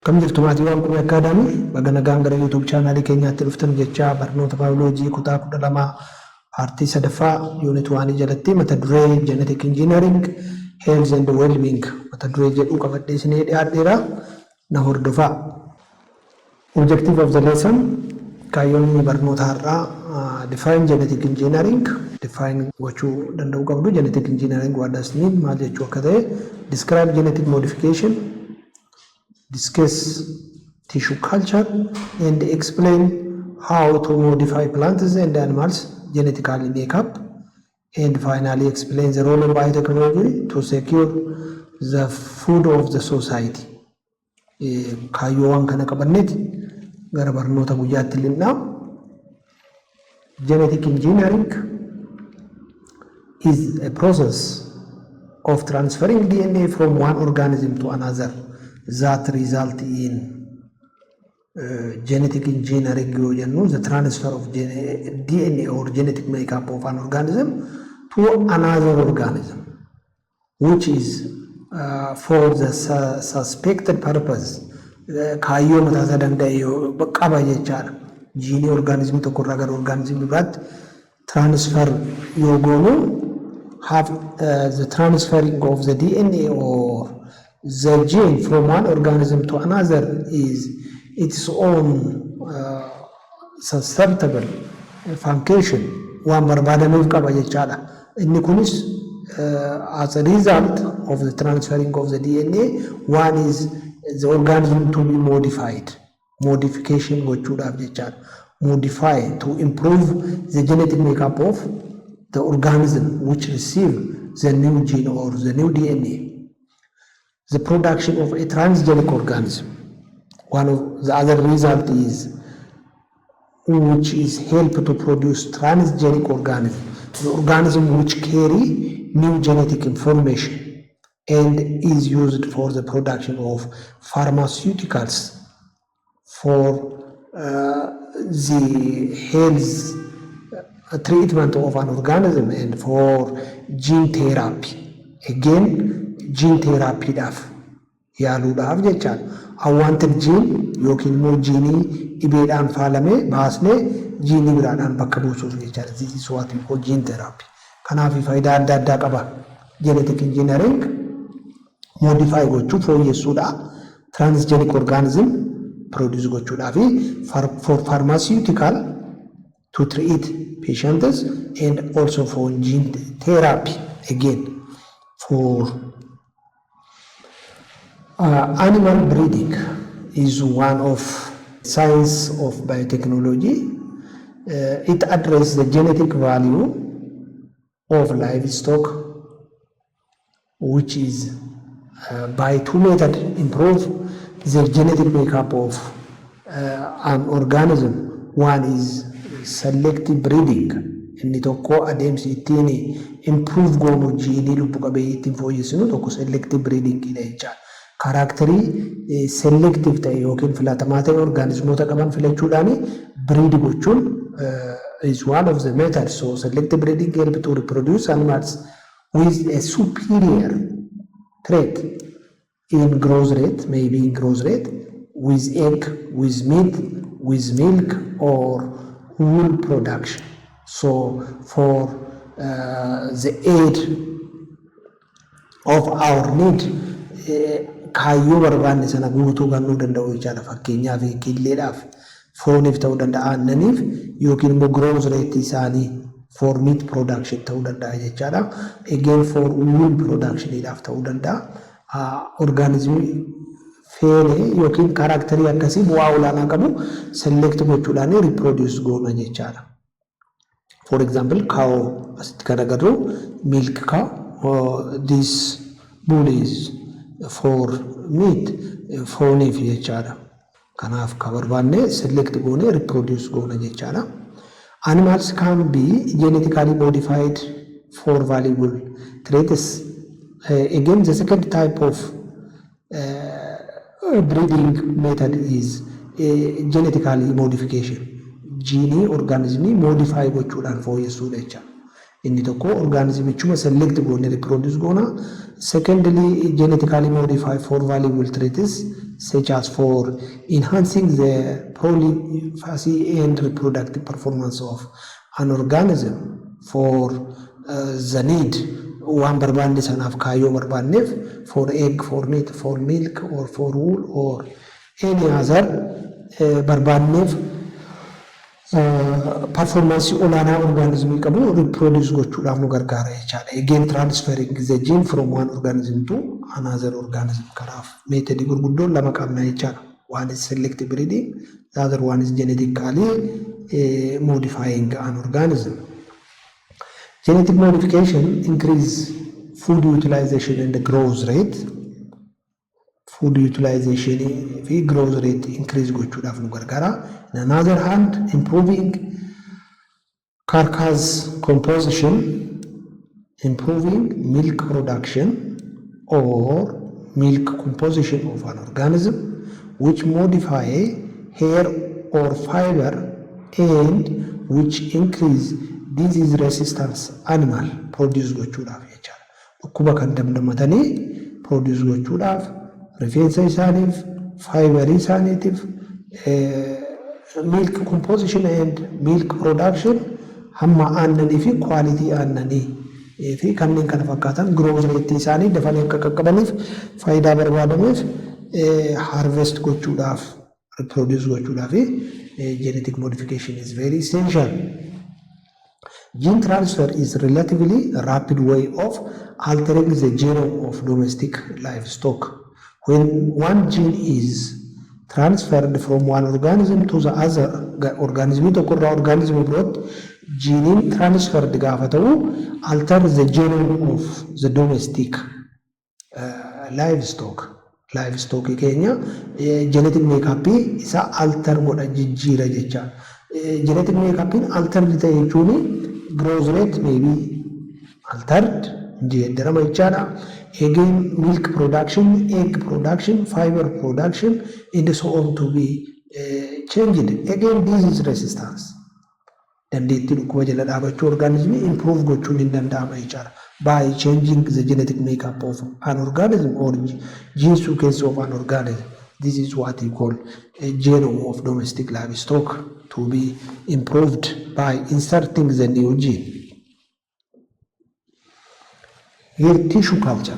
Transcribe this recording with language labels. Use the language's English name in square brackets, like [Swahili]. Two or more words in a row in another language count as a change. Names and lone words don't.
[Oromo] Kam jirtu maatii waan kun akkaadaamii bagana gaangara YouTube channel keenyaatti dhuftan jecha barnoota biology kutaa 12 paartii sadaffaa unit 1 jalatti mata duree [English] genetic engineering health and well-being [Oromo] mata duree jedhu qabadhee isinii dhiyaadheera na hordofaa. [English] Objective of the lesson [Oromo] kaayyoon barnoota har'aa [English] define genetic engineering define [Oromo] gochuu danda'u qabdu. [English] Genetic engineering what does mean [Oromo] maal jechuu akka ta'e [English] describe genetic modification, discuss tissue culture and explain how to modify plants and animals genetically make up, and finally explain the role of biotechnology to secure the food of the society. [Oromo] Kaayyoowwan kana qabanneeti gara barnoota guyyaatti linnaa. [English] Genetic engineering is a process of transferring DNA from one organism to another that result in genetic engineering, the transfer of DNA or genetic makeup of an organism to another organism, which is for the suspected purpose. [Oromo] Kaayyo mataa danda'e qaba jechaadha. Gene organism tokko irraa gara organism biraatti transfer yoo goonu [English] have the transferring of the DNA or the gene from one organism to another is its own susceptible function [Oromo] waan barbaadamuuf qaba jechaadha. [English] Inni kunis as a result of the transferring of the DNA, one is the organism to be modified. [Oromo] Modification gochuudhaaf jechaadha. [English] Modify to improve the genetic makeup of the organism which receive the new gene or the new DNA. The production of a transgenic organism. One of the other result is which is help to produce transgenic organism, the organism which carry new genetic information and is used for the production of pharmaceuticals for the health treatment of an organism and for gene therapy. Again, gene therapy [Oromo] dhaaf yaaluudhaaf jechaadha. [English] Unwanted gene [Oromo] yookiin immoo gene dhibeedhaan faalamee baasnee gene biraadhaan bakka buusuuf jechaadha. [English] This is what we call gene therapy. [Oromo] Kanaaf faayidaa adda addaa qaba. [English] Genetic engineering [Oromo] modify gochuu fooyyessuudha. [English] Transgenic organism produce [Oromo] gochuudhaa fi [English] for pharmaceutical to treat patients and also for gene therapy again for animal breeding is one of science of biotechnology. It addresses the genetic value of livestock, which is by two methods improve the genetic makeup of an organism. One is selective breeding. [Oromo] Inni tokko adeemsi ittiin improve goonu jiinii lubbu qabeeyyiitiin fooyyessinu tokko [English] selective breeding [Oromo] dha jechaadha. Kaaraakterii selective ta'e yookiin filatamaa ta'e organismoota qaban filachuudhaan breed gochuun [English] is one of the methods. So selective breeding help to reproduce animals with a superior trait in growth rate, maybe in growth rate, with egg, with meat, with milk or wool production. So for the aid of our need, [Oromo] kaayyoo barbaanne sana guutuu kannuu danda'u jechaadha. Fakkeenyaaf qilleedhaaf fooniif ta'uu danda'a, aannaniif yookiin immoo [English] growth rate [Oromo] isaanii [English] for meat production [Oromo] ta'uu danda'a jechaadha. [English] Again for wool production [Oromo] dhaaf ta'uu danda'a. Organismii feene yookiin kaaraakterii akkasii bu'aa olaanaa qabu select gochuudhaan reproduce goona jechaadha. [English] For example, cow [Oromo] asitti kan agarru [English] milk cow, this bull is for meat, [Oromo] fooniif jechaadha. Kanaaf kan barbaanne select goone reproduce goona jechaadha. [English] Animals can be genetically modified for valuable traits. Again, the second type of breeding method is genetically modification. Gene organism [Oromo] modify gochuudhaan fooyyessuudha jecha. Inni tokko organismichuma select goone reproduce goona. [English] Secondly, genetically modify for valuable traits such as for enhancing the polyphagy and reproductive performance of an organism for the need one [Oromo] barbaanne sanaaf kaayyoo barbaanneef [English] for egg, for meat, for milk or for wool or any other [Oromo] barbaanneef performance olaanaa organismii qabu reproduce gochuudhaaf nu gargaara jechaadha. [English] Again transferring the gene from one organism to another organism [Oromo] kanaaf meetodii gurguddoon lama qabna jechaadha. [English] One is selective breeding, the other one is genetically modifying an organism. Genetic modification increase food utilization and the growth rate. Food utilization [Oromo] fi [English] growth rate increase [Oromo] gochuudhaaf nu gargaara. [English] On the other hand, improving carcass composition, improving milk production or milk composition of an organism, which modify hair or fiber and which increase disease resistance animal produce [Oromo] gochuudhaaf jechaadha. Dhukkuba kan damdamatanii produce gochuudhaaf rifeensa isaaniif, fiberii isaaniitiif, [English] milk composition and milk production [Oromo] hamma aannanii fi quality aannanii fi kanneen kana fakkaatan [English] growth rate [Oromo] isaanii dafanii akka qaqqabaniif faayidaa barbaadameef harvest gochuudhaaf reproduce gochuudhaaf [English] genetic modification is very essential. Gene transfer is relatively rapid way of altering the genome of domestic livestock. When one gene is transferred from one organism to the other organism to organism abroad, gene transferred [Oromo] gaafa ta'u [English] alter the genome of the domestic livestock keenya genetic makeup [Oromo] isa alter godha jijjiira jecha. [English] Genetic makeup alter [Oromo] ta'e jechuun [English] growth rate may be altered [Oromo] jedhama jechaadha. [English] Again, milk production, egg production, fiber production, and so on to be changed. Again, disease resistance. [Oromo] Dandeettii dhukkuba jala dhaabachuu organism improve gochuun hin danda'ama jechaadha. [English] By changing the genetic makeup of an organism or gene sequence of an organism. This is what we call a genome of domestic livestock to be improved by inserting the new gene. Here, tissue culture.